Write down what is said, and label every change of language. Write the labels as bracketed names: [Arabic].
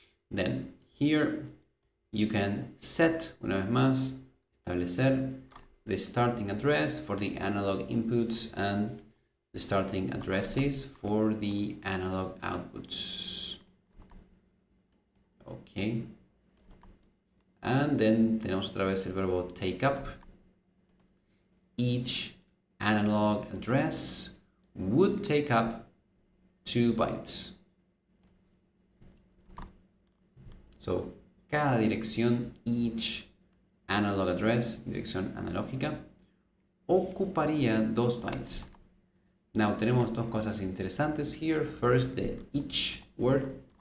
[English] Then here you can set, [Spanish] una vez más, establecer [English] the starting address for the analog inputs and the starting addresses for the analog outputs. Okay. And then [Spanish] tenemos otra vez el verbo take up. [English] Each analog address would take up 2 bytes. [Spanish] So, cada dirección, [English] each analog address, [Spanish] dirección analógica, ocuparía 2 bytes. [English] Now, [Spanish] tenemos dos cosas interesantes [English] here. First, the each word.